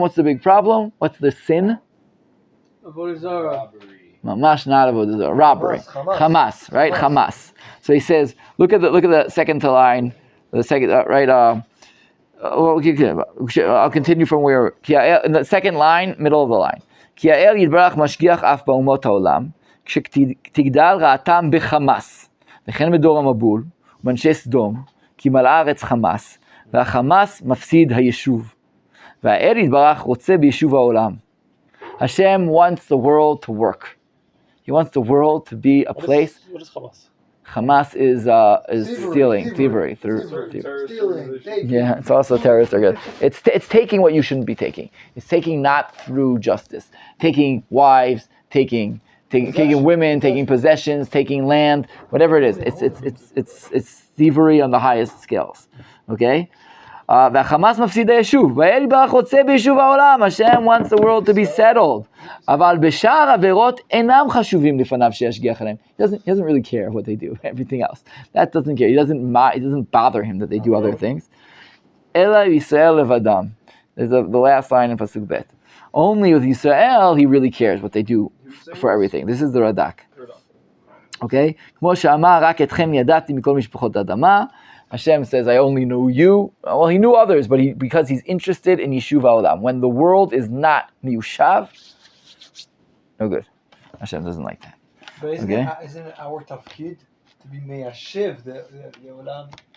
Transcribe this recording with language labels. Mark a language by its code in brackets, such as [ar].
[en] What's the big problem? What's the sin? [he] Avodah zarah. [en] Mamash not avodah zarah. Robbery. Hamas. Right? Hamas. So he says, look at the second to line. The second, right? I'll continue from where in the second line, middle of the line. [he] כי האל יתברך משגיח אף באומות העולם, כשתגדל רעתם בחמאס, וכן בדור המבול, ובאנשי סדום, כי מלאה ארץ חמאס, והחמאס מפסיד היישוב. והאל יתברך רוצה ביישוב העולם. [en] Hashem wants the world to work. He wants the world to be a place. What is Hamas? Hamas is stealing, thievery. Stealing, taking. Yeah, it's also terrorists are good. It's taking what you shouldn't be taking. It's taking not through justice. Taking wives, taking women, taking possessions, taking land, whatever it is. It's thievery on the highest scales. Okay? [he] והחמאס מפסיד היישוב, והאל יתברך רוצה ביישוב העולם, [en] Hashem wants the world to be settled. [he] אבל בשאר עבירות אינם חשובים לפניו שישגיח עליהם. [en] He doesn't really care what they do, everything else. That doesn't care. It doesn't bother him that they do other things. [he] אלא ישראל לבדם. [en] There's the last line in Pasuk Bet. Only with Yisrael, he really cares what they do for everything. This is the Radak. Okay? [he] כמו שאמר, רק אתכם ידעתי מכל משפחות האדמה. [en] Hashem says, I only know you. Well, he knew others, but because he's interested in Yishuv HaOlam. When the world is not Miyushav, no good. Hashem doesn't like that. But isn't it our tafkid to be Meyashiv, the Olam?